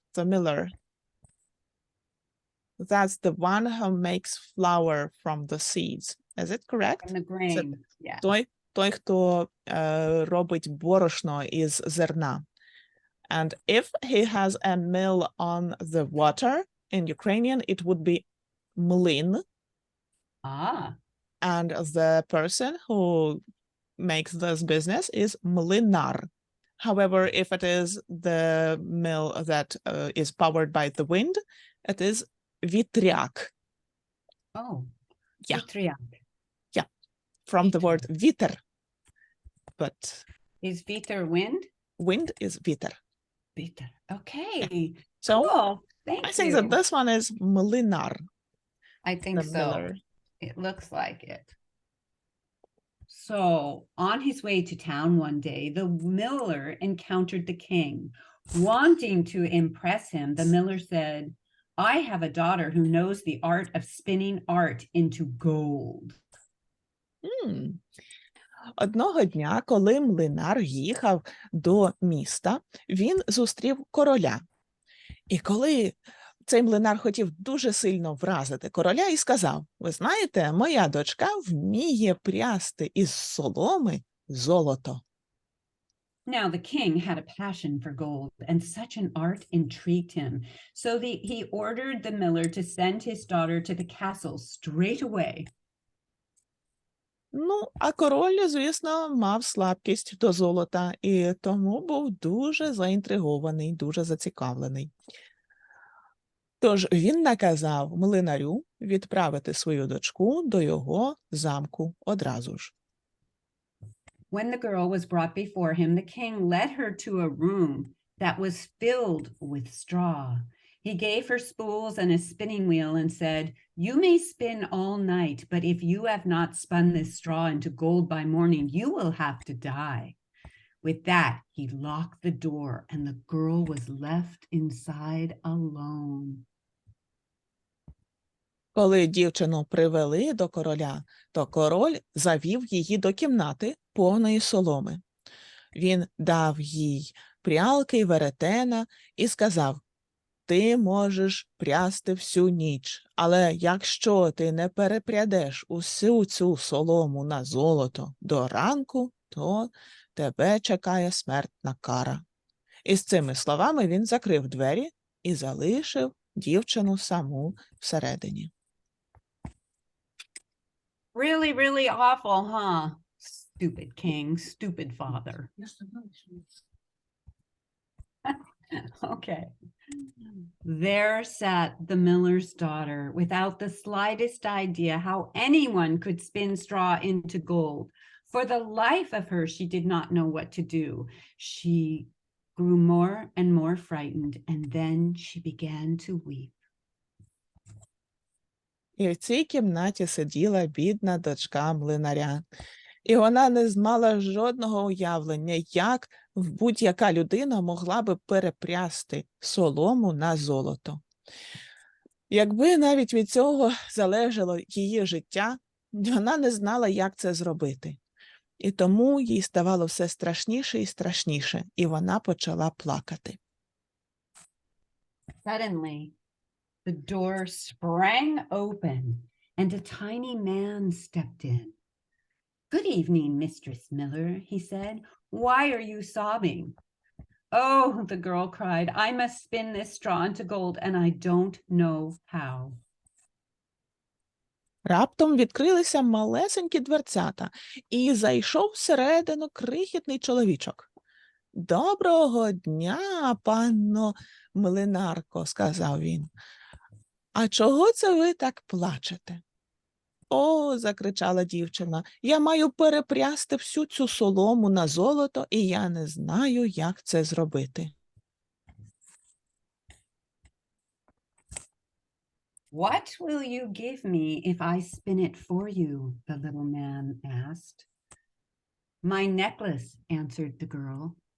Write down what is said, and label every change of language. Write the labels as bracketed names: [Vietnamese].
[English] The miller. That's the one who makes flour from the seeds. Is it correct? From the grain, yeah. [Ukrainian] Той, хто робить борошно із зерна. [English] And if he has a mill on the water, in Ukrainian, it would be mlin. Ah. And the person who makes this business is mlinar. However, if it is the mill that is powered by the wind, it is vitryak. Oh. Yeah. Vitryak. From the word viter. But Is viter wind? wind is viter. Viter. Okay. So Cool. Thank I think you. that this one is mlinar. I think The so. miller. It looks like it. So on his way to town one day, the miller encountered the king. Wanting to impress him, the miller said, I have a daughter who knows the art of spinning art into gold. [Ukrainian] Одного дня, коли млинар їхав до міста, він зустрів короля. І коли цей млинар хотів дуже сильно вразити короля і сказав, ви знаєте, моя дочка вміє прясти із соломи золото. [English] Now the king had a passion for gold, and such an art intrigued him. So he ordered the miller to send his daughter to the castle straight away. [Ukrainian] Ну, а король, звісно, мав слабкість до золота, і тому був дуже заінтригований, дуже зацікавлений. Тож він наказав млинарю відправити свою дочку до його замку одразу ж. [English] When the girl was brought before him, the king led her to a room that was filled with straw. He gave her spools and a spinning wheel and said, you may spin all night, but if you have not spun this straw into gold by morning, you will have to die. With that, he locked the door and the girl was left inside alone. [Ukrainian] Коли дівчину привели до короля, то король завів її до кімнати повної соломи. Він дав їй прялки й веретена і сказав: «Ти можеш прясти всю ніч, але якщо ти не перепрядеш усю цю солому на золото до ранку, то тебе чекає смертна кара». І з цими словами він закрив двері і залишив дівчину саму всередині. [English] Really, really awful, huh? Stupid king, stupid father. Okay. There sat the miller's daughter without the slightest idea how anyone could spin straw into gold. For the life of her, she did not know what to do. She grew more and more frightened, and then she began to weep. [Ukrainian] І в цій кімнаті сиділа бідна дочка млинаря. І вона не мала жодного уявлення, як будь-яка людина могла би перепрясти солому на золото. Якби навіть від цього залежало її життя, вона не знала, як це зробити. І тому їй ставало все страшніше і страшніше, і вона почала плакати. [English] Suddenly, the door sprang open and a tiny man stepped in. "Good evening, Mistress Miller," he said. "Why are you sobbing?" "Oh," the girl cried, "I must spin this straw into gold, and I don't know how." [Ukrainian] Раптом відкрилися малесенькі дверцята, і зайшов всередину крихітний чоловічок. «Доброго дня, панно млинарко», – сказав він. «А чого це ви так плачете?» «О», – закричала дівчина, «я маю перепрясти всю цю солому на золото, і я не знаю, як це зробити». [English] "What will you give me if I spin it for you?" the little man asked. "My necklace," answered the girl.